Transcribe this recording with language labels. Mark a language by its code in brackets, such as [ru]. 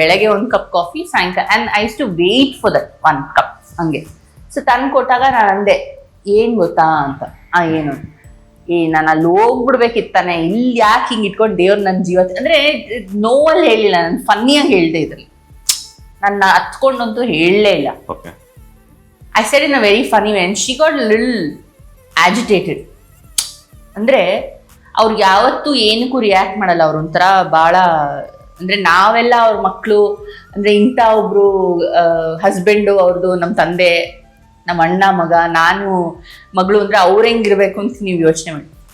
[kn] ಬೆಳಗ್ಗೆ [en] 1 cup coffee, [kn] ಸಾಯಂಕಾಲ, [en] And I use to wait for that 1 cup ಹಂಗೆ. [kn] So ತಂದು ಕೊಟ್ಟಾಗ ನಾನು ಅಂದೆ, ಏನ್ ಗೊತ್ತಾ ಅಂತ. ಏನು? ನಾನು ಅಲ್ಲಿ ಹೋಗ್ಬಿಡ್ಬೇಕಿತ್ತಾನೆ, ಇಲ್ಲಿ ಯಾಕೆ ಹಿಂಗೆ ಇಟ್ಕೊಂಡು ದೇವ್ರು ನನ್ನ ಜೀವ, ಅಂದ್ರೆ ನೋವಲ್ಲಿ ಹೇಳಿಲ್ಲ, ನಾನು ಫನ್ನಿಯಾಗಿ ಹೇಳ್ದೆ ಇದ್ರಲ್ಲಿ, ನನ್ನ ಹತ್ಕೊಂಡಂತೂ ಹೇಳಲೇ ಇಲ್ಲ. [en] I said in a very funny way and she got a little agitated. [kn] ಅಂದ್ರೆ ಅವ್ರಿಗೆ ಯಾವತ್ತೂ ಏನಕ್ಕೂ ರಿಯಾಕ್ಟ್ ಮಾಡಲ್ಲ, ಅವ್ರು ಒಂಥರ ಭಾಳ, ಅಂದ್ರೆ ನಾವೆಲ್ಲ ಅವ್ರ ಮಕ್ಕಳು, ಅಂದ್ರೆ ಇಂಥ ಒಬ್ರು ಹಸ್ಬೆಂಡು ಅವ್ರದ್ದು, ನಮ್ಮ ತಂದೆ, ನಮ್ಮ ಅಣ್ಣ ಮಗ, ನಾನು ಮಗಳು, ಅಂದ್ರೆ ಅವ್ರು ಹೆಂಗಿರ್ಬೇಕು ಅಂತ ನೀವು ಯೋಚನೆ ಮಾಡಿ.